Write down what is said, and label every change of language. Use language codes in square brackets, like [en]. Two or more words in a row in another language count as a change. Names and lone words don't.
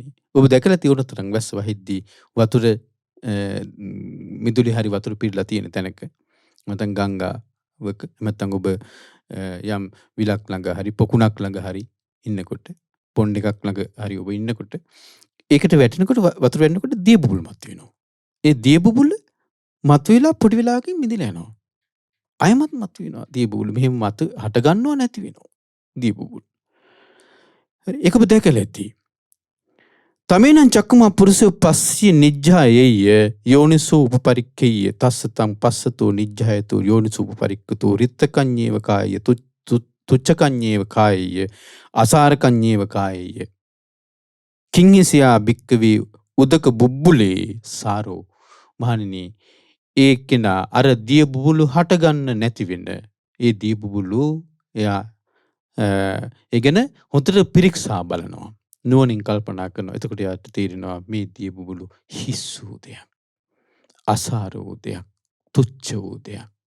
[si] ඔබ දැකලා තියෙන තරම් වැස්ස වහිද්දී වතුර මිදුලි හරි වතුර පිරලා තියෙන තැනක නැත්නම් ගංගාවක නැත්නම් ඔබ යම් විලක් ළඟ හරි පොකුණක් ළඟ හරි ඉන්නකොට පොණ්ඩ එකක් ළඟ හරි ඔබ ඉන්නකොට ඒකට වැටෙනකොට වතුර වැටෙනකොට දිය බුබුලු මතුවෙනවා. ඒ දිය බුබුල මතුවලා පොඩි වෙලාවකින් මිදලා යනවා. අයමත් මතුවෙනවා දිය බුබුලු. මෙහෙම මතු හට ගන්නව නැති වෙනවා දිය බුබුලු. හරි ඒක ඔබ දැකලා ඇති. [pi] තමේනං චක්කුමා පුරුෂෝ පස්සිය නිජ්ජායෙය යෝනිසෝ උපපරික්ඛේය තස්සතං පස්සතෝ නිජ්ජායතෝ යෝනිසෝ උපපරික්ඛතෝ රිත්තකඤ්ඤේව කාය තුච්ඡකඤ්ඤේව කායය අසාරකඤ්ඤේව කායය කිංහිසියා භික්ඛවේ උදක බුබ්බුලේ සාරෝ [si] මහණෙනි ඒ කෙනා අර දිය බුබුලු හටගන්න නැති වෙන ඒ දිය බුබුලු එයා ඒ ගැන හොඳට පිරික්සා බලනවා. නුවණින් කල්පනා කරනවා. එතකොට එයාට තේරෙනවා මේ දිය බුබුලු හිස් වූ දෙයක්, අසාර වූ දෙයක්, තුච්ච වූ දෙයක්.